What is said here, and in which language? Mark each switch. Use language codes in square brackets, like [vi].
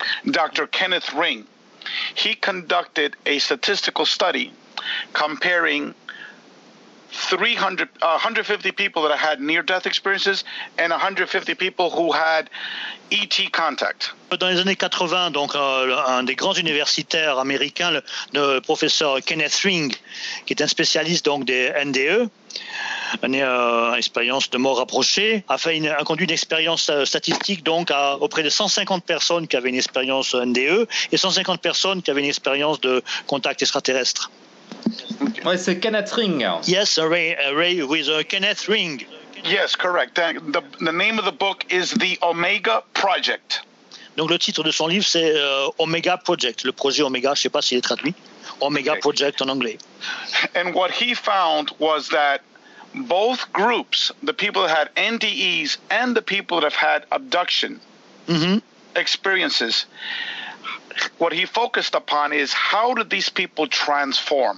[en] Dr. Kenneth Ring, he conducted a statistical study comparing 150 people that had near-death experiences and 150 people who had ET contact. [fr] Dans les années 80, donc un des grands universitaires américains, le professeur Kenneth Ring, qui est un spécialiste donc des NDE, une expérience de mort rapprochée, a conduit une expérience statistique donc auprès de 150 personnes qui avaient une expérience NDE et 150 personnes qui avaient une expérience de contact extraterrestre. Oui, c'est Kenneth Ring. [en] Yes, Ray with Kenneth Ring. Yes, correct. The name of the book is The Omega Project. [fr] Donc le titre de son livre, c'est Omega Project. Le projet Omega, je ne sais pas s'il est traduit. Omega Project en anglais. [en] And what he found was that both groups, the people that had NDEs and the people that have had abduction experiences, what he focused upon is how did these people transform?